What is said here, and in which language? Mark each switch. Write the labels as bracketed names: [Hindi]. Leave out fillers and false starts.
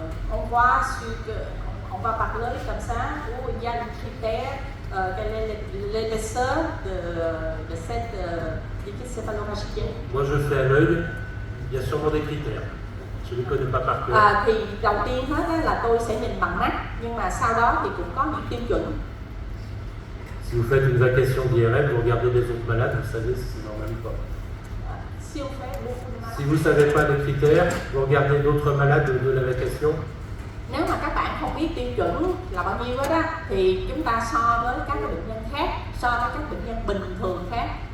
[French] On voit on va parler comme ça, où il y a un critère, quelle est l'épaisseur de cette liquide céphalorachidien. Moi je fais à l'œil, il y a sûrement des critères. Je ne les connais pas par cœur. [Vietnamese] Thì đầu tiên hết là tôi sẽ nhìn bằng mắt, nhưng mà sau đó thì cũng có những tiêu chuẩn. [French] Si vous faites une vacation d'IRM, vous regardez les autres malades, vous savez si c'est normal ou pas. Si vous ne savez pas les critères, vous regardez d'autres malades de la vacation. [Vietnamese] Nếu mà các bạn không biết tiêu chuẩn là bao nhiêu đó, thì chúng ta so với các bệnh nhân khác, so với các bệnh nhân bình thường khác.